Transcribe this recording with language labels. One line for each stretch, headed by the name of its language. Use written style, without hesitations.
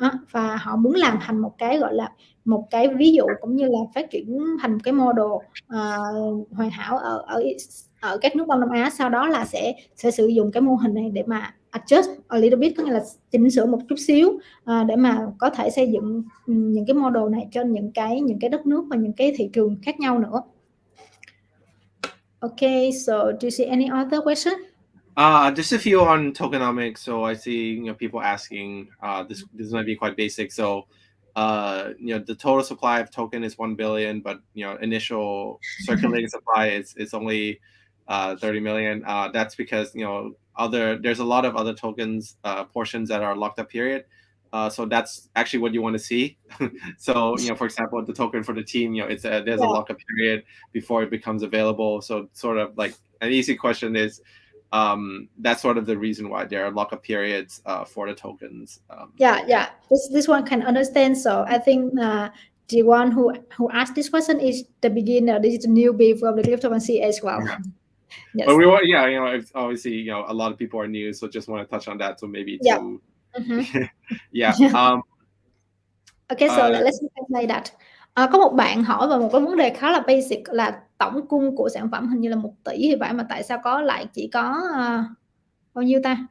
Vietnamese: Và họ muốn làm thành một cái gọi là một cái ví dụ cũng như là phát triển thành một cái model hoàn hảo ở các nước Đông Nam Á, sau đó là sẽ sử dụng cái mô hình này để mà
English: adjust a little bit,
Vietnamese: có nghĩa là chỉnh sửa một chút xíu để mà có thể xây dựng những cái model này trên những cái đất nước và những cái thị trường khác nhau nữa.
English: Okay, so do you see any other question? Just a few on tokenomics. So I see people asking. This might be quite basic. So the total supply of token is 1 billion, but initial circulating supply is only 30 million. That's because there's a lot of other tokens portions that are locked up period. So that's actually what you want to see. So for example, the token for the team, there's a lockup period before it becomes available. So sort of like an easy question is, that's sort of the reason why there are lockup periods for the tokens. This one can understand. So I think the one who asked this question is the beginner. This is the newbie from the cryptocurrency as well. Yeah. Yes. But we want, obviously, a lot of people are new, so just want to touch on that. So maybe to, Okay, so let's play that.
Vietnamese: Có một bạn hỏi về một cái vấn đề khá là basic là tổng cung của sản phẩm hình như là 1 tỷ thì phải, mà tại sao lại chỉ có bao nhiêu ta?